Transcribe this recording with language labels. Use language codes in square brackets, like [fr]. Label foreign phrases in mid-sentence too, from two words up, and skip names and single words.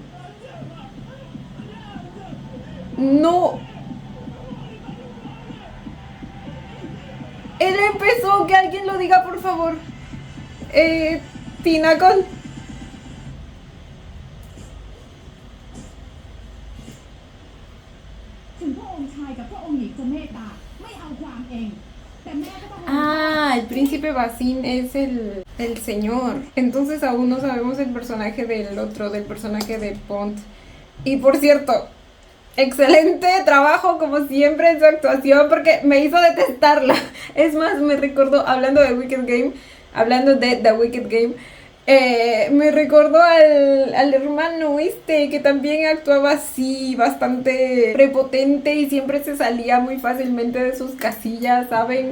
[es] No. Él empezó, que alguien lo diga, por favor. Tinacon. [th] ถึงพระองค์ชายกับพระองค์หญิงจะเมตตาไม่เอาความเองแต่แม่ก็ต้อง [es] Ah, el príncipe Basin es el señor. Entonces aún no sabemos el personaje del otro, del personaje de Pont. Y por cierto, excelente trabajo como siempre en su actuación porque me hizo detestarla. Es más, me recordó, hablando de Wicked Game, hablando de The Wicked Game, me recordó al hermano que también actuaba así, bastante prepotente y siempre se salía muy fácilmente de sus casillas, ¿saben?